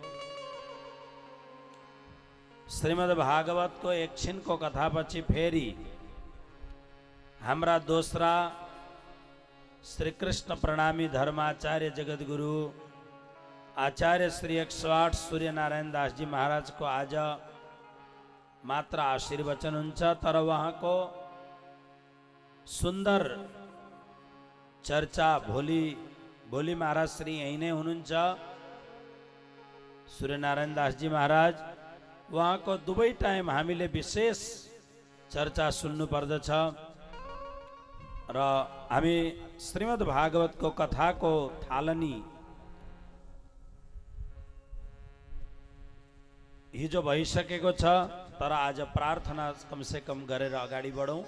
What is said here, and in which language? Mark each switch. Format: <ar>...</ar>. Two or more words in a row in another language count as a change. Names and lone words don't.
<ne>श्रीमद् भागवत को एकछिनको कथापछि फेरि हाम्रा दोस्रा श्री कृष्ण प्रणामी धर्माचार्य जगद्गुरु आचार्य श्री 108 सूर्यनारायण दास जी महाराज को आज मात्र आशीर्वचन हुन्छ, तर उहाँको सुन्दर चर्चा भोलि महाराज श्री यही नै हुनुहुन्छ। सूर्यनारायण दास जी महाराज उहाँको दुवै टाइम हामीले विशेष चर्चा सुन्नु पर्दछ र हामी श्रीमद् भागवतको कथाको थालनी हिजो भइसकेको छ, तर आज प्रार्थना</ne> <hi>कमसे कम</hi> <ne>गरेर अगाडि बढौँ।</ne>